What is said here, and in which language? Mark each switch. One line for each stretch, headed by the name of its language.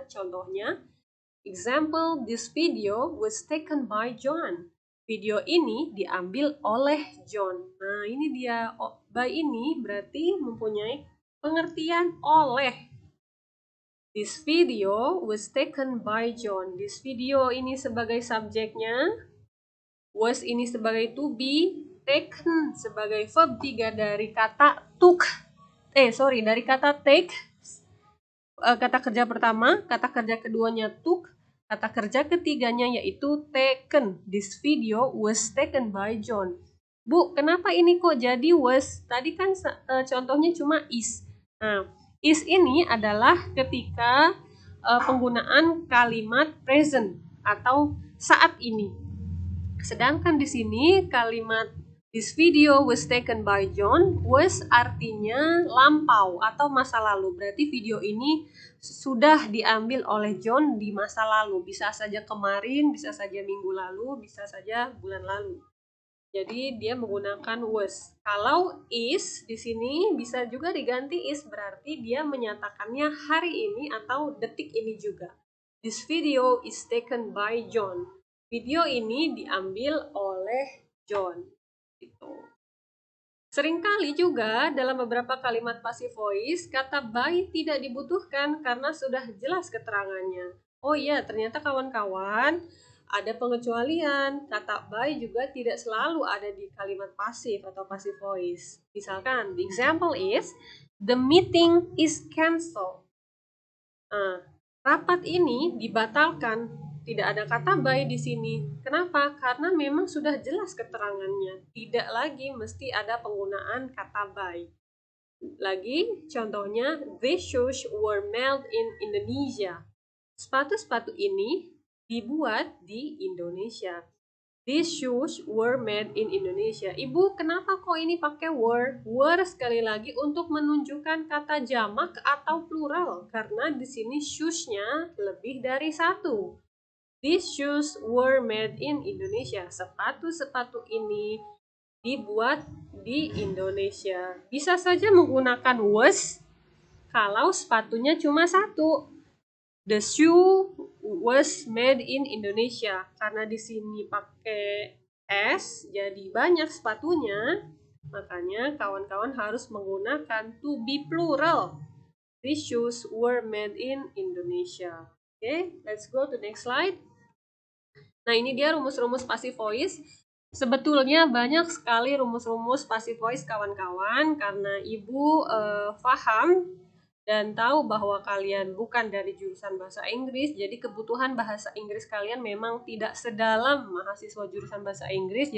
English: Contohnya, example, this video was taken by John.
Indonesian: Video ini diambil oleh John. Nah, ini dia. By ini berarti mempunyai pengertian oleh.
English: This video was taken by John. This video
Indonesian: ini sebagai subjeknya, was ini sebagai to be, taken sebagai verb 3 dari kata took. Dari kata take. Kata kerja pertama, kata kerja keduanya took, kata kerja ketiganya yaitu taken.
English: This video was taken by John.
Indonesian: Bu, kenapa ini kok jadi was? Tadi kan contohnya cuma is. Nah, is ini adalah ketika penggunaan kalimat present atau saat ini. Sedangkan di sini kalimat
English: this video was taken by John,
Indonesian: was artinya lampau atau masa lalu. Berarti video ini sudah diambil oleh John di masa lalu. Bisa saja kemarin, bisa saja minggu lalu, bisa saja bulan lalu. Jadi dia menggunakan was. Kalau is di sini bisa juga diganti is, berarti dia menyatakannya hari ini atau detik ini juga.
English: This video is taken by John.
Indonesian: Video ini diambil oleh John. Gitu. Seringkali juga dalam beberapa kalimat passive voice kata by tidak dibutuhkan karena sudah jelas keterangannya. Oh iya, ternyata kawan-kawan ada pengecualian. Kata by juga tidak selalu ada di kalimat pasif atau passive voice.
English: Misalkan, the example is, the meeting is cancelled.
Indonesian: Rapat ini dibatalkan. Tidak ada kata by di sini. Kenapa? Karena memang sudah jelas keterangannya. Tidak lagi mesti ada penggunaan kata by. Lagi, contohnya,
English: these shoes were made in Indonesia.
Indonesian: Sepatu-sepatu ini dibuat di Indonesia.
English: These shoes were made in Indonesia.
Indonesian: Ibu, kenapa kok ini pakai were? Were sekali lagi untuk menunjukkan kata jamak atau plural. Karena di sini shoes-nya lebih dari satu.
English: These shoes were made in Indonesia.
Indonesian: Sepatu-sepatu ini dibuat di Indonesia. Bisa saja menggunakan was kalau sepatunya cuma satu.
English: The shoe was made in Indonesia.
Indonesian: Karena di sini pakai S, jadi banyak sepatunya, makanya kawan-kawan harus menggunakan to be plural.
English: These shoes were made in Indonesia. Okay, let's go to next slide.
Indonesian: Nah, ini dia rumus-rumus passive voice. Sebetulnya banyak sekali rumus-rumus passive voice kawan-kawan, karena Ibu paham dan tahu bahwa kalian bukan dari jurusan bahasa Inggris, jadi kebutuhan bahasa Inggris kalian memang tidak sedalam mahasiswa jurusan bahasa Inggris.